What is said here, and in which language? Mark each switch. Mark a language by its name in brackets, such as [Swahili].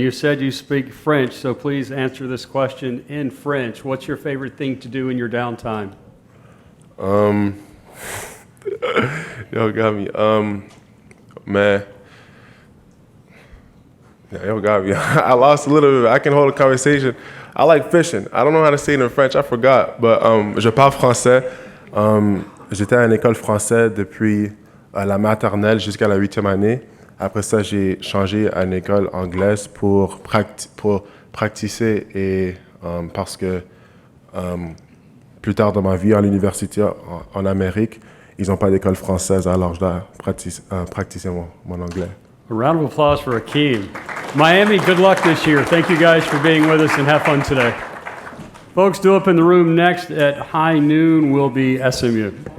[English] You said you speak French, so please answer this question in French. What's your favorite thing to do in your downtime? Yo got me. Man. Yeah, yo got me. I lost a little bit. I can hold a conversation. I like fishing. I don't know how to say it in French. I forgot. But [French] je parle français. J'étais à une école française depuis la maternelle jusqu'à la 8e année. Après ça, j'ai changé à une école anglaise pour pratiquer et parce que plus tard dans ma vie à l'université en Amérique, ils n'ont pas d'école française, alors je dois pratiquer mon anglais. [English] A round of applause for Akheem. Miami, good luck this year. Thank you guys for being with us and have fun today. Folks, due up in the room next at high noon will be SMU.